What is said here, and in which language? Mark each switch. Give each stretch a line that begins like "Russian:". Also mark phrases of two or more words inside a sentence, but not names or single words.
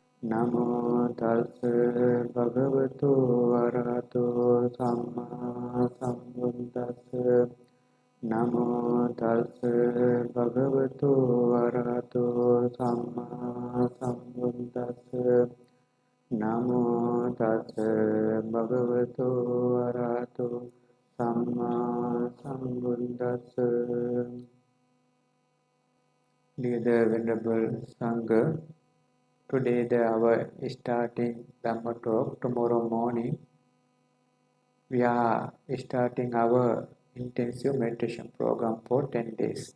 Pali: नमो तस् भगवतो अरहतो सम्मा सम्बुद्दस्स नमो तस् भगवतो अरहतो सम्मा सम्बुद्दस्स नमो तस् भगवतो अरहतो सम्मा सम्बुद्दस्स.
English: Dear Venerable Sangha, today our starting Dhamma talk. Tomorrow morning we are starting our intensive meditation program for 10 days.